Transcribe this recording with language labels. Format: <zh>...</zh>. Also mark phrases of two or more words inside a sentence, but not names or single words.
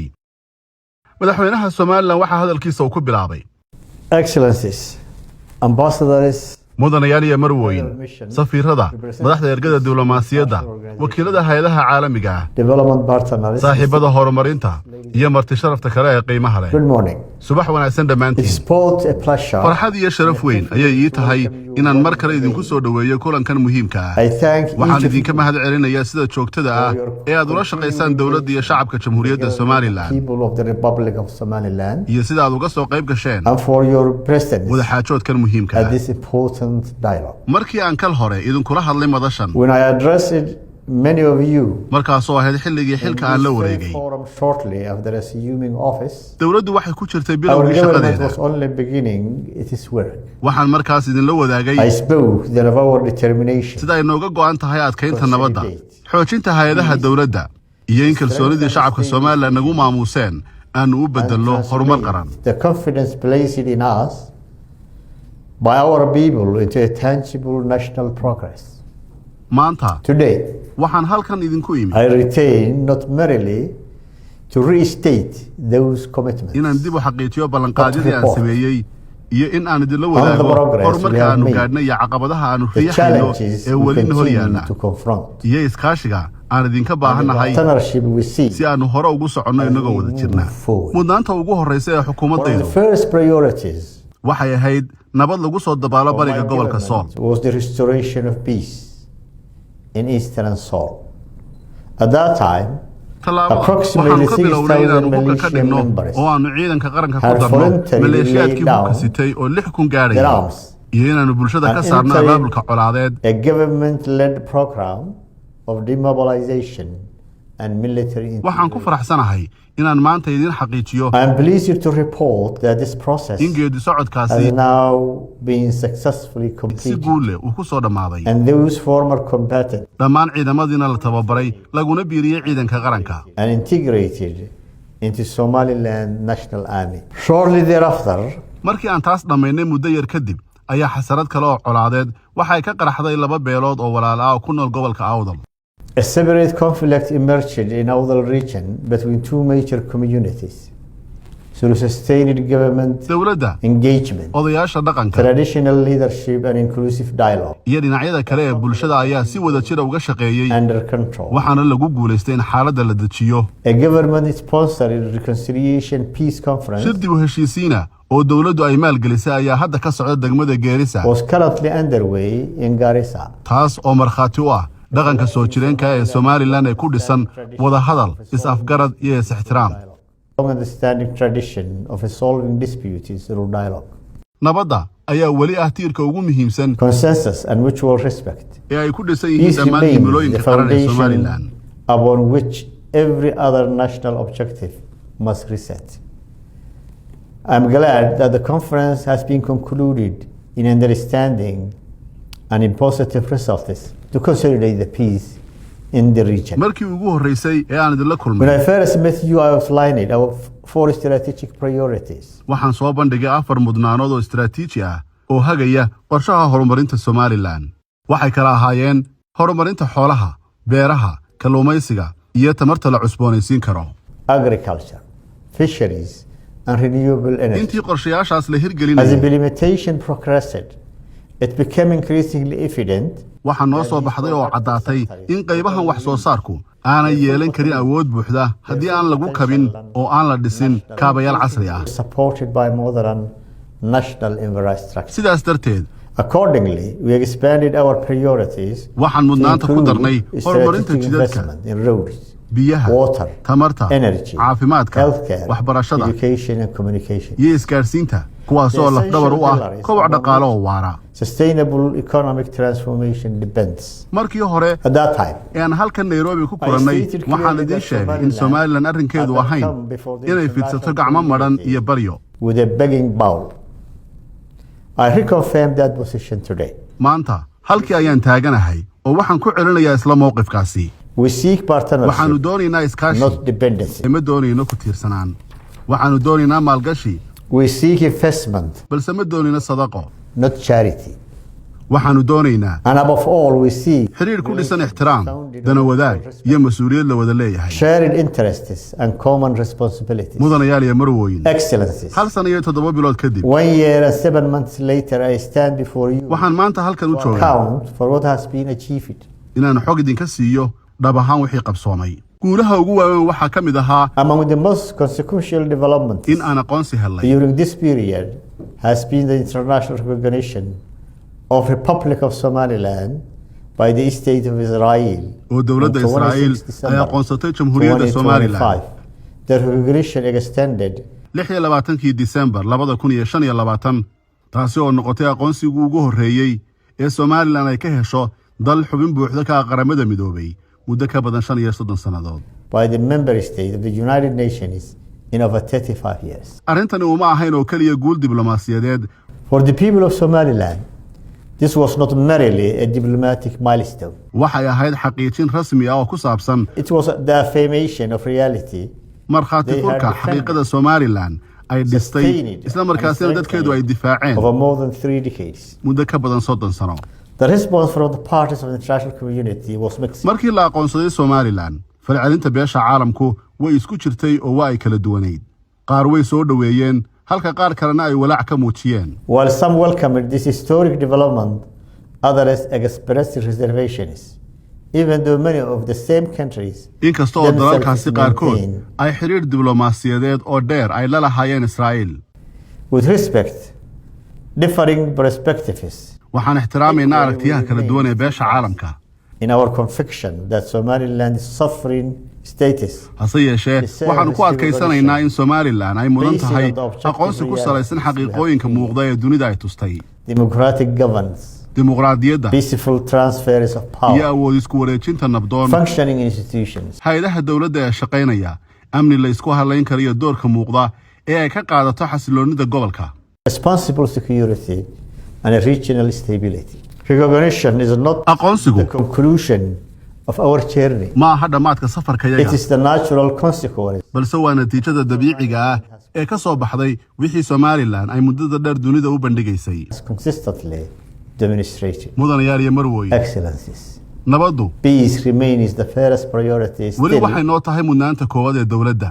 <so>madaxweynaha Somaliland waxa hadalkiisa uu ku bilaabay</so> <en>Excellencies, ambassadors,</en> <so>mudanayaal iyo marwooyin, safiirada, madaxda ergada diblomaasiyadda, wakiillada hay'adaha caalamiga ah,</so> <en>development partners,</en> <so>saaxiibada horumarinta iyo marti sharafta kale ee qiimaha leh.</so> <en>good morning.</en> <so>subax wanaagsan dhammaantiin.</so> <en>It's both a pleasure.</en> <so>farxad iyo sharaf weyn ayay ii tahay inaan mar kale idinku soo dhaweeyo kulankan muhiimka ah.</so> <en>I thank</en> <so>waxaan</so> <en>each</en> <so>idinka mahad celinayaa sida joogtada ah ee aad ula shaqaysaan dawladda iyo shacabka Jamhuuriyadda Somaliland</so> <en>people of the Republic of Somaliland</en> <so>iyo sida aad uga soo qayb gasheen</so> <en>and for your presence</en> <so>wada xaajoodkan muhiimka</so> <en>at</en> <so>ah.</so> <en>this important dialogue.</en> <so>markii aan kal hore idinkula hadlay madashan</so> <en>When I addressed many of you</en> <so>markaasoo ahayd xilligii xilka aan la wareegay,</so> <en>forum shortly after assuming office,</en> <so>dawladdu waxay ku jirtay</so> <en>our</en> <so>bilowgii</so> <en>government</en> <so>shaqadeeda.</so> <en>was only beginning its work.</en> <so>waxaan markaas idinla wadaagay</so> <en>I spoke then of our determination</en> <so>sida ay nooga go'an tahay adkaynta nabadda, xoojinta hay'adaha dawladda iyo in kalsoonidii shacabka Somaliland nagu maamuuseen aanu u bedelno horumar qaran.</so> <en>the confidence placed in us by our people into a tangible national progress.</en> <so>maanta</so> <en>Today,</en> <so>waxaan halkan idinku imi</so> <en>I retain not merely to restate those commitments,</en> <so>inaan dib u xaqiijiyo ballanqaadyadii aan sameeyey iyo in aan idinla</so> <en>the</en> <so>wadaago</so> <en>progress</en> <so>horumarka</so> <en>we have</en> <so>aanu</so> <en>made,</en> <so>gaadhnay iyo caqabadaha aanu</so> <en>the</en> <so>riixayno</so> <en>challenges</en> <so>ee</so> <en>we</en> <so>weli hor</so> <en>continue</en> <so>yaalla</so> <en>to confront,</en> <so>iyo iskaashiga aan idinka</so> <en>the</en> <so>baahannahay</so> <en>partnership we see.</en> <so>si aanu hore ugu soconno inagoo wada jirna.</so> <en>forward.</en> <so>mudnaanta ugu horreysa ee</so> <en>One of</en> <so>xukuumaddaydu</so> <en>the first priorities</en> <so>waxay ahayd nabad lagu soo dabaalo</so> <en>of my</en> <so>bariga gobolka Sool.</so> <en>government was the restoration of peace in eastern Sool. At that time,</en> <so>tallaabo</so> <en>approximately</en> <so>waxaanu ka bilownay 6,000 inaanu hubka ka</so> <en>militias</en> <so>dhigno</so> <en>members</en> <so>oo aanu ciidanka qaranka ku</so> <en>had</en> <so>darno</so> <en>voluntarily</en> <so>maleeshiyaadkii</so> <en>laid</en> <so>hubka</so> <en>down</en> <so>sitay oo 6,000</so> <en>their</en> <so>gaadhaya</so> <en>arms</en> <so>iyo inaanu bulshada ka</so> <en>and</en> <so>saarno</so> <en>entered</en> <so>abaabulka colaadeed</so> <en>a government-led program of demobilization and military</en> <so>waxaan ku faraxsanahay inaan maanta idin xaqiijiyo</so> <en>I am pleased to report that this process</en> <so>in geedi socodkaasi</so> <en>has now been successfully</en> <so>si</so> <en>completed,</en> <so>guul leh uu ku soo dhammaaday.</so> <en>and those former combatants</en> <so>dhammaan ciidamadiina la tababaray laguna biiriyey ciidanka qaranka</so> <en>and integrated into Somaliland National Army. Shortly thereafter,</en> <so>markii aan taas dhammaynay muddo yar kadib ayaa xasarad kale oo colaadeed waxay ka qaraxday laba beelood oo walaal ah oo ku nool gobolka Awdal.</so> <en>a separate conflict emerged in Awdal region between two major communities. Through sustained government</en> <so>dawladda,</so> <en>engagement,</en> <so>odayaasha dhaqanka</so> <en>traditional leadership and inclusive dialogue</en> <so>iyo dhinacyada kale ee bulshada ayaa si wada jir uga shaqeeyey</so> <en>under control.</en> <so>waxaana lagu guulaystay in xaaladda la dejiyo.</so> <en>A government-sponsored reconciliation peace conference</en> <so>shir dib u heshiisiina oo dawladdu ay maalgelisay ayaa hadda ka socda degmada Geerisa,</so> <en>was currently underway in Garissa.</en> <so>taas oo markhaati u ah dhaqanka soo jireenka ee Somaliland ee ku dhisan wada hadal, is-afgarad iyo is-ixtiraam.</so> <en>Long-standing tradition of resolving disputes through dialogue,</en> <so>nabadda ayaa weli ah tiirka ugu muhiimsan</so> <en>consensus and mutual respect.</en> <so>ee ay ku dhisan yihiin</so> <en>These</en> <so>dhammaan</so> <en>remain the</en> <so>himilooyinka qaran ee</so> <en>foundation Somaliland. upon which every other national objective must reset. I'm glad that the conference has been concluded in understanding and in positive results to consolidate the peace in the region.</en> <so>markii ugu horeysay ee aan idinla</so> <en>When</en> <so>kulmay</so> <en>I first met you, I outlined our four strategic priorities.</en> <so>waxaan soo bandhigay 4 mudnaanood oo istiraatiiji ah oo hagaya qorshaha horumarinta Somaliland. waxay kala ahaayeen horumarinta xoolaha, beeraha, kalluumaysiga iyo tamarta la cusboonaysiin karo.</so> <en>Agriculture, fisheries, and renewable energy.</en> <so>intii qorshayaashaas la</so> <en>As</en> <so>hirgelinayay</so> <en>implementation progressed, it became increasingly evident</en> <so>waxaa noo soo baxday oo caddaatay in qaybahan wax soo saarku aanay yeelan karin awood buuxda haddii aan lagu kabin oo aan la dhisin kaabayaal casri ah.</so> <en>supported by modern national infrastructure.</en> <so>sidaas darteed</so> <en>Accordingly, we expanded our priorities</en> <so>waxaan</so> <en>to</en> <so>mudnaanta ku</so> <en>include</en> <so>darnay horumarinta</so> <en>strategic</en> <so>jidadka,</so> <en>investment in roads,</en> <so>biyaha,</so> <en>water,</en> <so>tamarta,</so> <en>energy,</en> <so>caafimaadka,</so> <en>healthcare,</en> <so>waxbarashada</so> <en>education and communication,</en> <so>iyo isgaarsiinta kuwaasoo lafdhabar u ah koboc dhaqaale oo waara.</so> <en>Sustainable economic transformation depends.</en> <so>Markii hore</so> <en>At that time,</en> <so>aan halkan Nairobi ku kulannay waxaan idin sheegay in Somaliland arrinkeedu ahayn inay fidsato gacmo maran iyo baryo.</so> <en>With a begging bowl. I reconfirm that position today.</en> <so>Maanta halkii ayaan taaganahay oo waxaan ku celinayaa isla mowqifkaasi.</so> <en>We seek partnership.</en> <so>Waxaanu doonaynaa iskaashi.</so> <en>Not dependency.</en> <so>Ma doonayno ku tiirsanaan. Waxaanu doonaynaa maalgashi.</so> <en>We seek investment.</en> <so>Balse ma doonayno sadaqo.</so> <en>Not charity.</en> <so>waxaanu doonaynaa</so> <en>And above all, we see</en> <so>xiriir ku dhisan ixtiraam, dana wadaag iyo mas'uuliyad la wada leeyahay.</so> <en>shared interests and common responsibilities.</en> <so>Mudanayaal iyo marwooyin.</so> <en>Excellencies.</en> <so>Hal sano iyo 7 bilood kadib.</so> <en>1 year and 7 months later, I stand before you.</en> <so>Waxaan maanta halkan u joogaa.</so> <en>Count for what has been achieved.</en> <so>Inaan xog idinka siiyo dhab ahaan wixii qabsoomay. Guulaha ugu waaweyn waxaa ka mid ahaa</so> <en>among the most consequential developments</en> <so>in aan aqoonsi helay</so> <en>during this period has been the international recognition of Republic of Somaliland by the state of Israel.</en> <so>oo dowladda Israel ay aqoonsatay Jamhuuriyadda Somaliland.</so> <en>The recognition extended</en> <so>26 December 2025 taasi oo noqotay aqoonsigu ugu horeeyay ee Somaliland ay ka hesho dal xubin buuxda ka qaramada midoobay muddo ka badan 35 sanadood.</so> <en>by the member state of the United Nations in over 35 years.</en> <so>Arrintani uma ahayn oo kaliya guul diblomaasiyadeed.</so> <en>For the people of Somaliland, this was not merely a diplomatic milestone.</en> <so>Waxay ahayd xaqiijin rasmi ah oo ku saabsan</so> <en>It was the affirmation of reality.</en> <so>markhaati furka xaqiiqada Somaliland ay dhistay isla markaasina dadkeedu ay difaaceen</so> <en>over more than 3 decades.</en> <so>muddo ka badan 30 sano.</so> <en>The response from the parties of the international community was mixed.</en> <so>Markii la aqoonsaday Somaliland, falcelinta beesha caalamku way isku jirtay oo waa ay kala duwaneyd. Qaar way soo dhaweeyeen, halka qaar kalena ay walaac ka muujiyeen.</so> <en>While some welcomed this historic development, others expressed reservations, even though many of the same countries</en> <so>inkastoo dalalkaasi qaarkood ay xiriir diblomaasiyadeed oo dheer ay la lahaayeen Israel.</so> <en>With respect, differing perspectives.</en> <so>Waxaan ixtiraamaynaa aragtiyaha kala duwan ee beesha caalamka.</so> <en>In our conviction that Somaliland is sovereign status.</en> <so>Hase yeeshee, waxaan ku adkaysanaynaa in Somaliland ay mudan tahay aqoonsi ku salaysan xaqiiqooyinka muuqda ee dunida ay tustay.</so> <en>Democratic governance.</en> <so>Dimuqraadiyadda.</so> <en>Peaceful transfers of power.</en> <so>iyo awood isku wareejinta nabdoon.</so> <en>Functioning institutions.</en> <so>Hay'adaha dowladda ee shaqaynaya, amni la isku halayn kariyo doorka muuqda ee ay ka qaadato xasiloonida gobolka.</so> <en>Responsible security and regional stability. Recognition is not</en> <so>aqoonsigu</so> <en>the conclusion of our journey.</en> <so>ma aha dhamaadka safarkayaga.</so> <en>It is the natural consequence.</en> <so>balse waa natiijada dabiiciga ah ee ka soo baxday wixii Somaliland ay muddada dheer dunida u bandhigaysay.</so> <en>Consistently demonstrated.</en> <so>Mudanayaal iyo marwooyin.</so> <en>Excellencies.</en> <so>Nabaddu</so> <en>Peace remains the first priority</en> <so>weli</so> <en>still</en> <so>waxay noo tahay mudnaanta koowaad ee dowladda.</so>